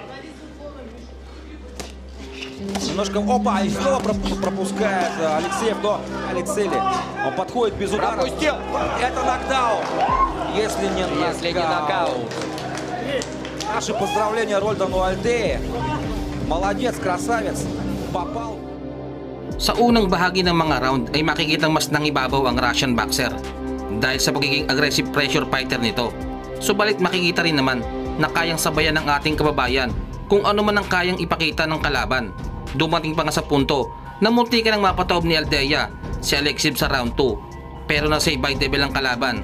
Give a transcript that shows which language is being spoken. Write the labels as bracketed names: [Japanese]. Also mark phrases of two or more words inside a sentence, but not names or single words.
[Russian] Немножко, опа, и снова пропускает Алексеев, но Алексели, он подходит без удара. Пропустил. Это нокдаун. Если не нокаут. Наши поздравления Рольдану Альде. Молодец, красавец. Попал. [Filipino] Sa unang bahagi ng mga round ay makikitang mas nangibabaw ang [English] Russian boxer [Filipino] dahil sa pagiging [English] aggressive pressure fighter [Filipino] nito. Subalit makikita rin naman na kayang sabayan ng ating kababayan kung ano man ang kayang ipakita ng kalaban. Dumating pa nga sa punto na munti ka nang mapataob ni Aldea si Alexev sa round 2 pero nasa [English] by level [Filipino] ang kalaban.